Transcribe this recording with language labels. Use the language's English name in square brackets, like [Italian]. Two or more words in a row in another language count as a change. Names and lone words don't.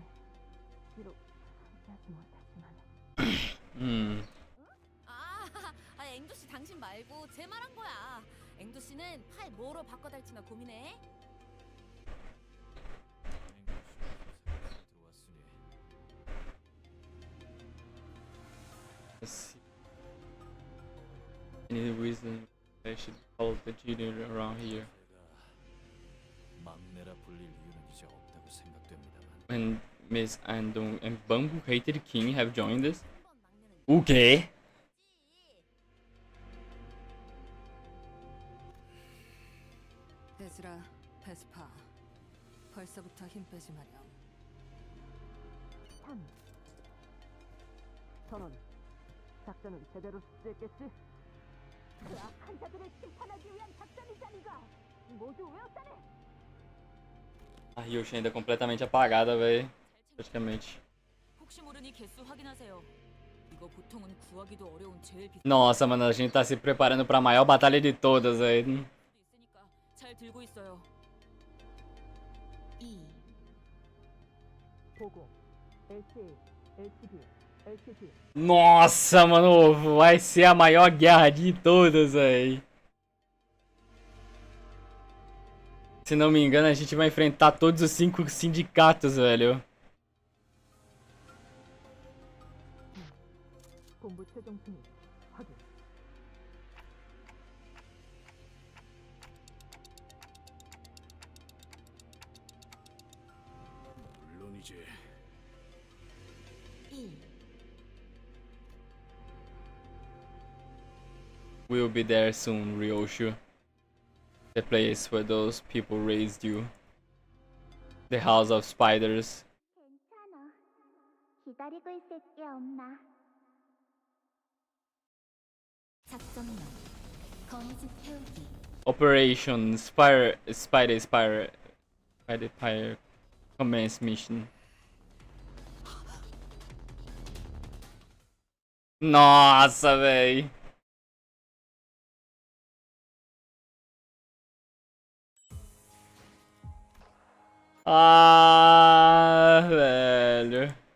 [Korean] 비록 함께하지 못하지만. 앵두 씨 당신 말고 제 말한 거야. 앵두 씨는 팔 뭐로 바꿔달지나 고민해. 들어왔으니 [English] Let's see. Any reason I should follow the junior around here? [Korean] 제가 막내라 불릴 이유는 이제 없다고 생각됩니다만 [English] When Miss Andong and Bamboo Hated King have joined us? [Korean] 한번 막내는 [Portuguese] O quê? [Korean] 베즈라, 베스파. 벌써부터 힘 빼지 마렴. 3. 선원, 작전은 제대로 수행했겠지? 그 악한 자들을 심판하기 위한 작전이자니가 모두 외웠다네. [Portuguese] A Yoshi ainda completamente apagada, véi. Praticamente. [Korean] 혹시 모르니 개수 확인하세요. 이거 보통은 구하기도 어려운 제일 비싼 [Portuguese] Nossa, mano, a gente tá se preparando pra maior batalha de todas, véi. [Korean] 수도 있으니까 잘 들고 있어요. 2. 보고, LCA, LCD, LCD. [Portuguese] Nossa, mano, vai ser a maior guerra de todas, véi. Se não me engano, a gente vai enfrentar todos os 5 sindicatos, velho. [Korean] 본부 최종 순위 확인. 물론이지. 1. [English] We'll be there soon, Ryoshu. The place where those people raised you. The House of Spiders. [Korean] 괜찮아. 기다리고 있을게, 엄마. 작전명. 거미집 태우기. [English] Operation Spider commence mission. [Portuguese] Nossa, véi. Ah, velho.